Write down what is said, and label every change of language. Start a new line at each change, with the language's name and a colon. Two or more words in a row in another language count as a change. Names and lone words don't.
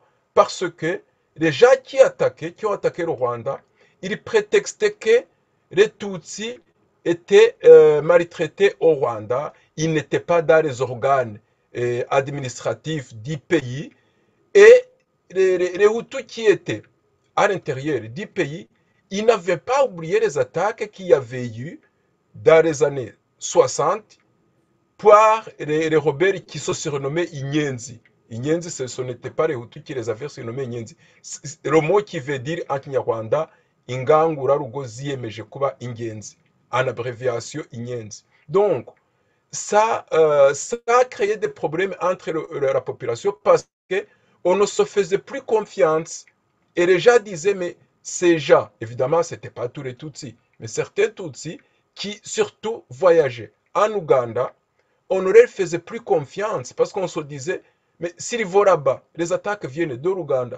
French: Parce que les gens qui ont attaqué le Rwanda, ils prétextaient que les Tutsis étaient maltraités au Rwanda, ils n'étaient pas dans les organes administratifs du pays, et les Hutus qui étaient à l'intérieur du pays, ils n'avaient pas oublié les attaques qu'il y avait eu dans les années 60 par les rebelles qui sont surnommés Inyenzi. Inyenzi, ce n'était pas les Hutus qui les avaient surnommés Inyenzi. Le mot qui veut dire en Kinyarwanda,
Kinyarwanda: ingangura rugo ziyemeje kuba ingenzi.
French: En abréviation, Inyenzi. Donc, ça a créé des problèmes entre la population parce qu'on ne se faisait plus confiance. Et les gens disaient, mais ces gens, évidemment, ce n'était pas tous les Tutsis, mais certains Tutsis qui surtout voyageaient en Ouganda, on ne leur faisait plus confiance parce qu'on se disait, mais s'ils vont là-bas, les attaques viennent de l'Ouganda.